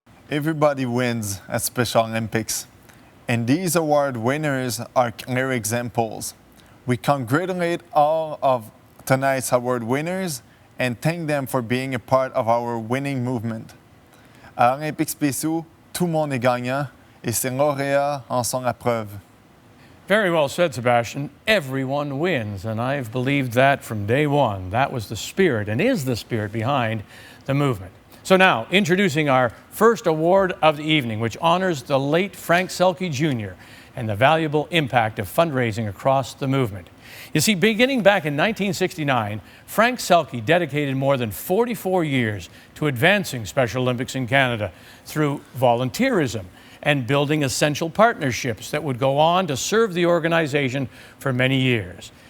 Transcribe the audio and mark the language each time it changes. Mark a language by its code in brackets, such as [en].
[en] Everybody wins at Special Olympics, and these award winners are clear examples. We congratulate all of tonight's award winners and thank them for being a part of our winning movement. [fr] À Olympiques spéciaux, tout le monde est gagnant et ses lauréats en sont la preuve. [en] Very well said, Sebastien. Everyone wins, and I've believed that from day one. That was the spirit and is the spirit behind the movement. So now, introducing our first award of the evening, which honors the late Frank Selke Jr. and the valuable impact of fundraising across the movement. You see, beginning back in 1969, Frank Selke dedicated more than 44 years to advancing Special Olympics in Canada through volunteerism and building essential partnerships that would go on to serve the organization for many years.